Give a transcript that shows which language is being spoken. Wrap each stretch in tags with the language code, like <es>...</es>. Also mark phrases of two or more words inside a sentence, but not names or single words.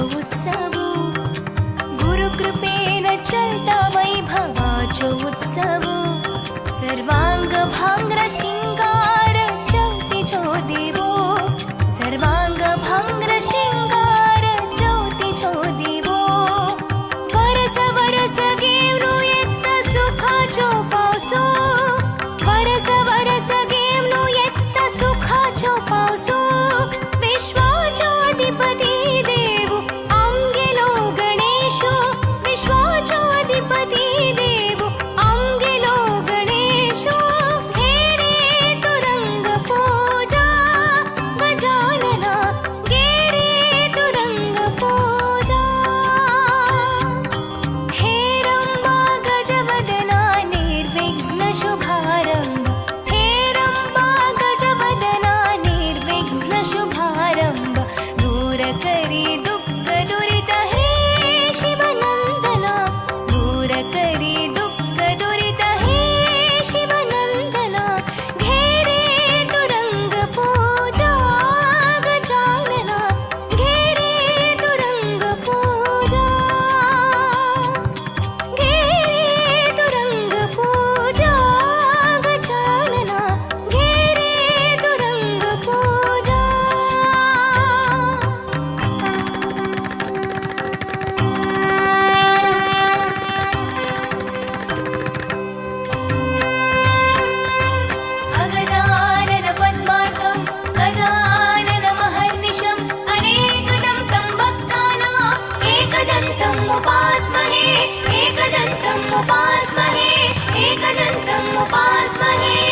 <kok>उत्सव गुरुकृपेन चलता वैभवाचो उत्सव सर्वांग भांग्र शिंगार ज्योतीचो देवो सर्वांग भांग्र शिंगार ज्योतीचो देवो वरस वरस घेवनु येत्ता सुखाचो पावसो वरस वरस घेवनु येत्ता सुखाचो पावसो विश्वाचो अधिपती देव आमगेलो गणेशो विश्वाचो अधिपती देव आमगेलो गणेशो घेरे तू रंग पूजा गजानना घेरे तू रंग पूजा हे रंबा गजवदना निर्विघ्न शुभारंभ हे रंबा गजवदना निर्विघ्न शुभारंभ दूर करी दुःख दुरित हे शिवनंदना दूर करी दुःख दुरित हे शिवनंदना घेरे तू रंग पूजा गजानना घेरे तू रंग पूजा घेरे तू रंग पूजा गजानना घेरे तू रंग पूजा</kok> <sa>अगजानन पद्मार्कं गजानन महर्निशम् अनेकदं तं भक्तानां एकदन्तम् उपास्महे एकदन्तम् उपास्महे एकदन्तम् उपास्महे</sa>